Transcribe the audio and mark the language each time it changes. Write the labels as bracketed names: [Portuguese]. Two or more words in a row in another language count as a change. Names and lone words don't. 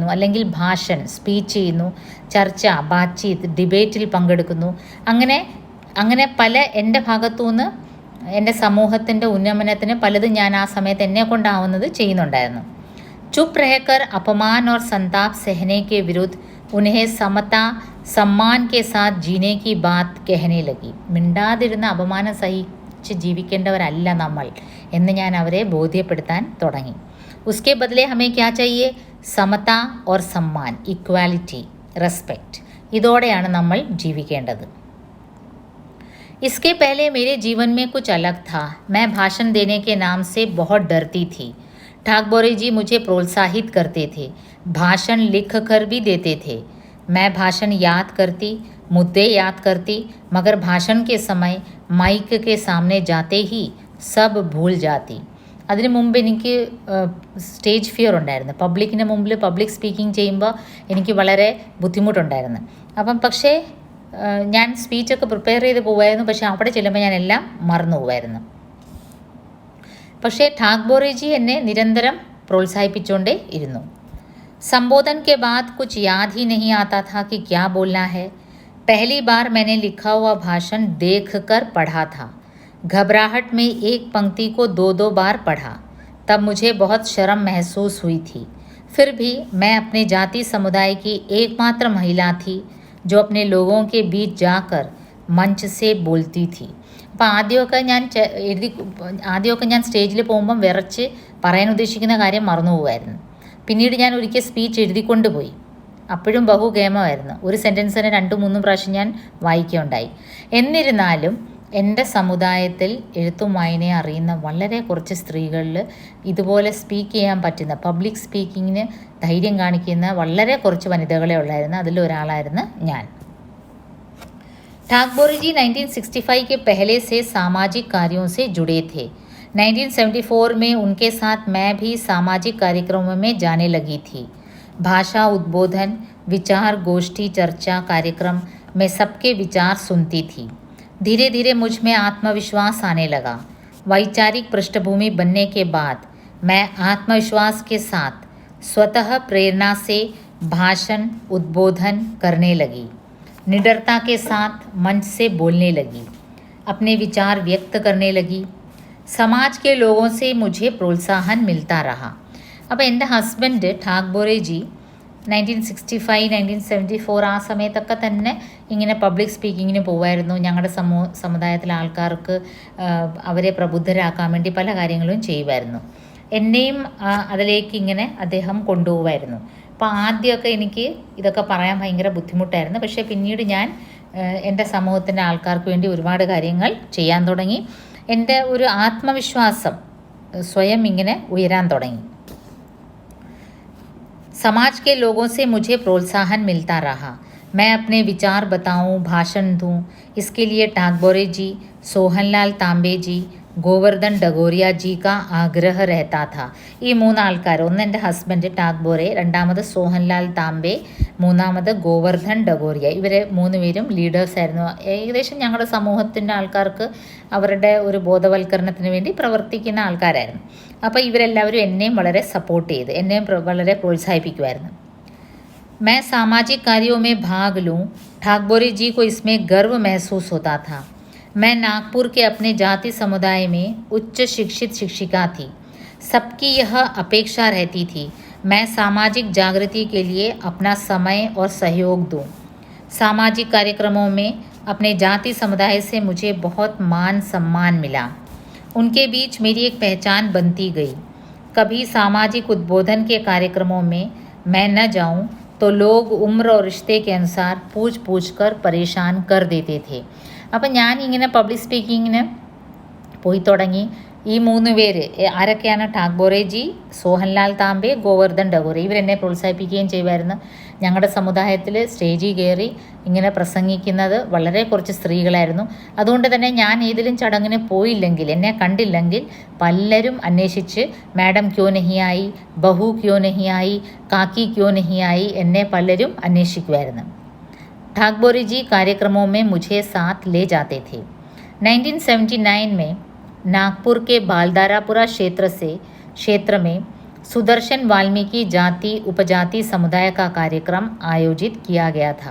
[Malayalam] അല്ലെങ്കിൽ ഭാഷൺ, സ്പീച്ച് ചെയ്യുന്നു, ചർച്ച, ബാത്ചീത്ത്, ഡിബേറ്റിൽ പങ്കെടുക്കുന്നു. അങ്ങനെ പല എൻ്റെ ഭാഗത്തുനിന്ന് എൻ്റെ സമൂഹത്തിൻ്റെ ഉന്നമനത്തിന് പലതും ഞാൻ ആ സമയത്ത് എന്നെ കൊണ്ടാവുന്നത് ചെയ്യുന്നുണ്ടായിരുന്നു. [Hindi] चुप रहकर अपमान और संताप सहने के विरुद्ध उन्हें समता सम्मान के साथ जीने की बात कहने लगी. [Malayalam] മിണ്ടാതിരുന്ന അപമാനം സഹിച്ച് ജീവിക്കേണ്ടവരല്ല നമ്മൾ എന്ന് ഞാൻ അവരെ ബോധ്യപ്പെടുത്താൻ തുടങ്ങി. [Hindi] उसके बदले हमें क्या चाहिए? സമത और सम्मान, इक्वालिटी, [Malayalam] റെസ്പെക്റ്റ്. ഇതോടെയാണ് നമ്മൾ ജീവിക്കേണ്ടത്. [Hindi] इसके पहले मेरे जीवन में कुछ अलग था। मैं भाषण देने के नाम से बहुत डरती थी। ठाकबोरे जी मुझे प्रोत्साहित करते थे, भाषण लिख कर भी देते थे। मैं भाषण याद करती, मुद्दे याद करती, मगर भाषण के समय माइक के सामने जाते ही सब भूल जाती. [Malayalam] അതിന് മുമ്പ് എനിക്ക് [English] stage fear [Malayalam] ഉണ്ടായിരുന്നു. പബ്ലിക്കിന് മുമ്പിൽ [English] public speaking [Malayalam] ചെയ്യുമ്പോൾ എനിക്ക് വളരെ ബുദ്ധിമുട്ടുണ്ടായിരുന്നു. അപ്പം പക്ഷേ ഞാൻ സ്പീച്ചൊക്കെ പ്രിപ്പയർ ചെയ്ത് പോവായിരുന്നു. പക്ഷേ അവിടെ ചെല്ലുമ്പോൾ ഞാൻ എല്ലാം മറന്നു പോവായിരുന്നു. പക്ഷേ ठाकबोरे जी എന്നെ നിരന്തരം പ്രോത്സാഹിപ്പിച്ചുകൊണ്ടേ ഇരുന്നു. [Hindi] संबोधन के बाद कुछ याद ही नहीं आता था कि क्या बोलना है. पहली बार मैंने लिखा हुआ भाषण देखकर पढ़ा था. घबराहट में एक पंक्ति को 2-2 बार पढ़ा. तब मुझे बहुत शर्म महसूस हुई थी. फिर भी मैं अपने जाति समुदाय की एकमात्र महिला थी जो अपने लोगों के बीच जाकर मंच से बोलती थी. [Malayalam] അപ്പോൾ ആദ്യമൊക്കെ ഞാൻ സ്റ്റേജിൽ പോകുമ്പം വിറച്ച് പറയാൻ ഉദ്ദേശിക്കുന്ന കാര്യം മറന്നു പോകുമായിരുന്നു. പിന്നീട് ഞാൻ ഒരിക്കൽ സ്പീച്ച് എഴുതിക്കൊണ്ട് പോയി. അപ്പോഴും ബഹുഗേമമായിരുന്നു. ഒരു സെൻറ്റൻസിന് 2-3 പ്രാവശ്യം ഞാൻ വായിക്കുകയുണ്ടായി. എന്നിരുന്നാലും എൻ്റെ സമുദായത്തിൽ എഴുത്തും വായനയും അറിയുന്ന വളരെ കുറച്ച് സ്ത്രീകളിൽ ഇതുപോലെ സ്പീക്ക് ചെയ്യാൻ പറ്റുന്ന, [English] public speakingന് [Malayalam] ധൈര്യം കാണിക്കുന്ന വളരെ കുറച്ച് വനിതകളെ ഉള്ളായിരുന്നു. അതിലൊരാളായിരുന്നു ഞാൻ. [Hindi] ठाकबोरे जी 1965 के पहले से सामाजिक कार्यों से जुड़े थे. 1974 में उनके साथ मैं भी सामाजिक कार्यक्रमों में जाने लगी थी. भाषा उद्बोधन, विचार गोष्ठी, चर्चा कार्यक्रम में सबके विचार सुनती थी. धीरे धीरे मुझ में आत्मविश्वास आने लगा. वैचारिक पृष्ठभूमि बनने के बाद मैं आत्मविश्वास के साथ स्वतः प्रेरणा से भाषण उद्बोधन करने लगी. निडरता के साथ मंच से बोलने लगी. अपने विचार व्यक्त करने लगी. समाज के लोगों से मुझे प्रोत्साहन मिलता रहा. [Malayalam] അപ്പോൾ എൻ്റെ ഹസ്ബൻഡ് ठाकबोरे जी 1965-1974 ആ സമയത്തൊക്കെ തന്നെ ഇങ്ങനെ [English] public speakingന് [Malayalam] പോകുമായിരുന്നു. ഞങ്ങളുടെ സമുദായത്തിലെ ആൾക്കാർക്ക് അവരെ പ്രബുദ്ധരാക്കാൻ വേണ്ടി പല കാര്യങ്ങളും ചെയ്യുമായിരുന്നു. എന്നെയും അതിലേക്ക് ഇങ്ങനെ അദ്ദേഹം കൊണ്ടുപോകുമായിരുന്നു. അപ്പോൾ ആദ്യമൊക്കെ എനിക്ക് ഇതൊക്കെ പറയാൻ ഭയങ്കര ബുദ്ധിമുട്ടായിരുന്നു. പക്ഷേ പിന്നീട് ഞാൻ എൻ്റെ സമൂഹത്തിൻ്റെ ആൾക്കാർക്ക് വേണ്ടി ഒരുപാട് കാര്യങ്ങൾ ചെയ്യാൻ തുടങ്ങി. എൻ്റെ ഒരു ആത്മവിശ്വാസം സ്വയം ഇങ്ങനെ ഉയരാൻ തുടങ്ങി. [Hindi] समाज के लोगों से मुझे प्रोत्साहन मिलता रहा. मैं अपने विचार बताऊं, भाषण दूं, इसके लिए ठाकबोरे जी, सोहनलाल तांबे जी, गोवर्धन डगोरिया जी का आग्रह रहता था. [Malayalam] ഈ 3 ആൾക്കാർ, ഒന്ന് എൻ്റെ ഹസ്ബൻഡ് ठाकबोरे, രണ്ടാമത് സോഹൻലാൽ താംബെ, മൂന്നാമത് ഗോവർദ്ധൻ ഡഗോറിയ. ഇവർ 3 പേരും ലീഡേഴ്സായിരുന്നു. ഏകദേശം ഞങ്ങളുടെ സമൂഹത്തിൻ്റെ ആൾക്കാർക്ക് അവരുടെ ഒരു ബോധവൽക്കരണത്തിന് വേണ്ടി പ്രവർത്തിക്കുന്ന ആൾക്കാരായിരുന്നു. അപ്പോൾ ഇവരെല്ലാവരും എന്നെയും വളരെ സപ്പോർട്ട് ചെയ്ത്, എന്നെയും വളരെ പ്രോത്സാഹിപ്പിക്കുമായിരുന്നു. [Hindi] मैं सामाजिक कार्यों में भाग लूँ, ठाकबोरे जी को इसमें गर्व महसूस होता था. मैं नागपुर के अपने जाति समुदाय में उच्च शिक्षित शिक्षिका थी. सबकी यह अपेक्षा रहती थी मैं सामाजिक जागृति के लिए अपना समय और सहयोग दूं. सामाजिक कार्यक्रमों में अपने जाति समुदाय से मुझे बहुत मान सम्मान मिला. उनके बीच मेरी एक पहचान बनती गई. कभी सामाजिक उद्बोधन के कार्यक्रमों में मैं न जाऊं तो लोग उम्र और रिश्ते के अनुसार पूछ कर परेशान कर देते थे. [Malayalam] അപ്പം ഞാൻ ഇങ്ങനെ [English] public speakingന് [Malayalam] പോയി തുടങ്ങി. ഈ 3 പേര് ആരൊക്കെയാണ്? ठाकबोरे जी, സോഹൻലാൽ താംബെ, ഗോവർദ്ധൻ ഡഗോറിയ. ഇവരെന്നെ പ്രോത്സാഹിപ്പിക്കുകയും ചെയ്യുമായിരുന്നു. ഞങ്ങളുടെ സമുദായത്തിൽ സ്റ്റേജിൽ കയറി ഇങ്ങനെ പ്രസംഗിക്കുന്നത് വളരെ കുറച്ച് സ്ത്രീകളായിരുന്നു. അതുകൊണ്ട് തന്നെ ഞാൻ ഏതിലും ചടങ്ങിന് പോയില്ലെങ്കിൽ, എന്നെ കണ്ടില്ലെങ്കിൽ പലരും അന്വേഷിച്ച് [Hindi] मैडम क्यों नहीं आई, बहू क्यों नहीं आई, काकी क्यों नहीं आई [Malayalam] എന്നെ പലരും അന്വേഷിക്കുമായിരുന്നു. [Hindi] ठाकबोरे जी कार्यक्रमों में मुझे साथ ले जाते थे. 1979 में नागपुर के बालदारापुरा क्षेत्र में सुदर्शन वाल्मीकि जाति उपजाति समुदाय का कार्यक्रम आयोजित किया गया था.